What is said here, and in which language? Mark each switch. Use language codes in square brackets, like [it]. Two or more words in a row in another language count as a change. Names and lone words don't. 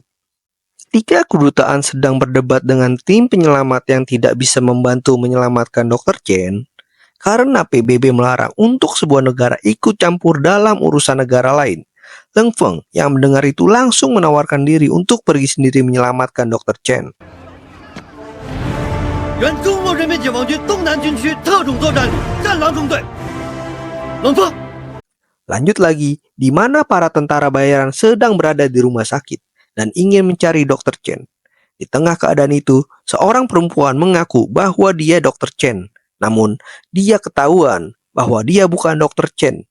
[id] Ketika kedutaan sedang berdebat dengan tim penyelamat yang tidak bisa membantu menyelamatkan Dr. Chen, karena PBB melarang untuk sebuah negara ikut campur dalam urusan negara lain, Leng Feng yang mendengar itu langsung menawarkan diri untuk pergi sendiri menyelamatkan Dr. Chen. [zh] 原中国人民解放军东南军区特种作战旅战狼中队，冷锋。 [id] Lanjut lagi, di mana para tentara bayaran sedang berada di rumah sakit dan ingin mencari Dr. Chen. Di tengah keadaan itu, seorang perempuan mengaku bahwa dia Dr. Chen. Namun, dia ketahuan bahwa dia bukan Dr. Chen.